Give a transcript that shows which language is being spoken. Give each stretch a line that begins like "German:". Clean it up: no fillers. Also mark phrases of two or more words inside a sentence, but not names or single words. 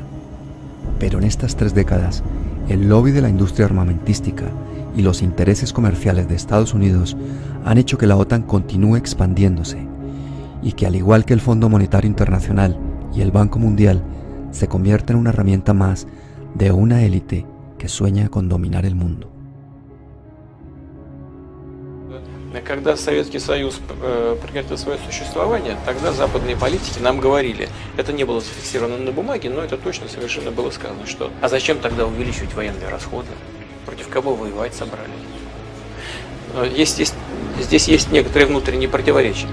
Spanish: Pero en estas 3 décadas, el lobby de la industria armamentística y los intereses comerciales de Estados Unidos han hecho que la OTAN continúe expandiéndose y que, al igual que el Fondo Monetario Internacional y el Banco Mundial, se convierta en una herramienta más de una élite que sueña con dominar el mundo.
Russian: Когда Советский Союз прекратил свое существование, тогда западные политики нам говорили, это не было зафиксировано на бумаге, но это точно совершенно было сказано, что а зачем тогда увеличивать военные расходы? Против кого воевать собрались? Здесь есть некоторые внутренние противоречия.